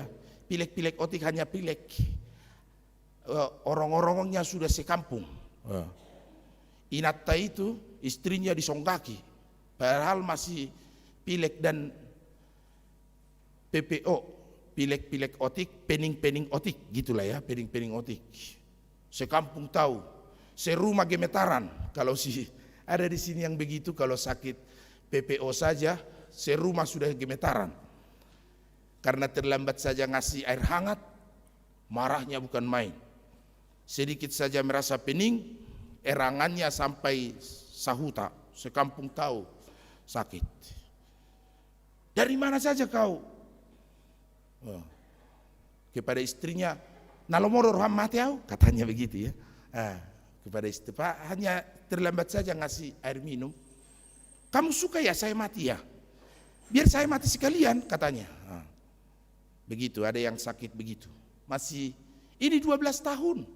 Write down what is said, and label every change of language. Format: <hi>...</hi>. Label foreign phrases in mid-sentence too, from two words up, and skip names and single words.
<id>Pilek-pilek otik hanya pilek, orang-orangnya sudah sekampung. Inatta itu istrinya disonggaki, padahal masih pilek dan PPO, pilek-pilek otik, pening-pening otik, gitulah ya, pening-pening otik. Sekampung tahu, serumah gemetaran. Kalau ada di sini yang begitu, kalau sakit PPO saja, serumah sudah gemetaran. Karena terlambat saja ngasih air hangat, marahnya bukan main. Sedikit saja merasa pening, erangannya sampai sahuta, sekampung tahu sakit. dari mana saja kau? Kepada istrinya,</id> <bbc>nalomoro roham mati au,</bbc> <id>katanya begitu ya. Kepada istri, Pak, hanya terlambat saja ngasih air minum. Kamu suka ya saya mati ya? Biar saya mati sekalian, katanya. Begitu, ada yang sakit begitu. Masih, ini 12 tahun.</id>